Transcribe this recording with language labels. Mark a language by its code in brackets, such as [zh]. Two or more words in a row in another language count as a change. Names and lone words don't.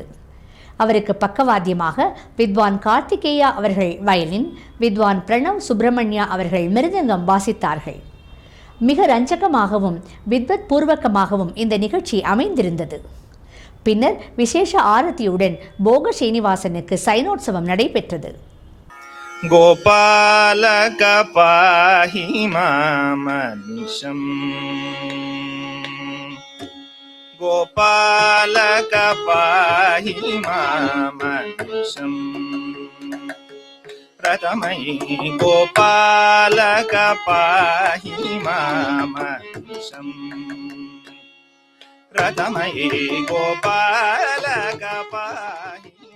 [ta] அவருக்கு பக்கவாத்தியமாக வித்வான் கார்த்திகேயா அவர்கள் வயலின், வித்வான் பிரணவ் சுப்பிரமணியா அவர்கள் மிருதங்கம் வாசித்தார்கள். மிக ரஞ்சகமாகவும் வித்வத் பூர்வகமாகவும் இந்த நிகழ்ச்சி அமைந்திருந்தது. பின்னர் விசேஷ ஆரத்தியுடன் போக ஸ்ரீனிவாசனுக்கு சைனோத்சவம் நடைபெற்றது. [sa] गोपालक पाहि मामनिशम् गोपालक पाहि मामनिशम् प्रथमयि गोपालक पाहि मामनिशम् प्रथमयि गोपालक पाहि